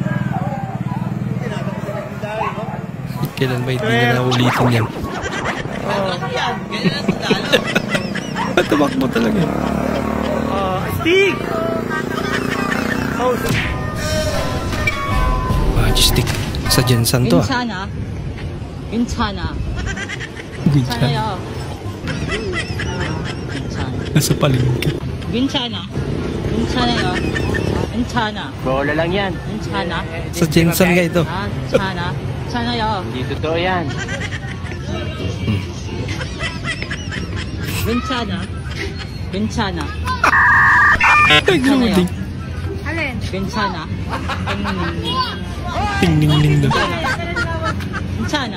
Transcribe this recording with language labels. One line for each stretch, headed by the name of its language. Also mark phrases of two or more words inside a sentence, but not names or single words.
Filipino: Kailan ba hindi na naulitin yan? Oh. Tumakbo talaga. Oh, stick! Oh. Majestic. Sa Jensen to ah.
Korean: 괜찮아. 괜찮아. 괜찮아.
Filipino: Nasa palingki.
Korean: 괜찮아. 괜찮아요. 괜찮아.
Filipino: Bola lang yan.
Korean: 괜찮아.
Filipino: Sa Jensen nga ito.
Korean: 아, 괜찮아. 괜찮아요.
Filipino: Di totoo yan.
Korean: 괜찮아. 괜찮아.
Filipino: Nagloading. Alin? Sana. Ting-ning-ning daw. Sana.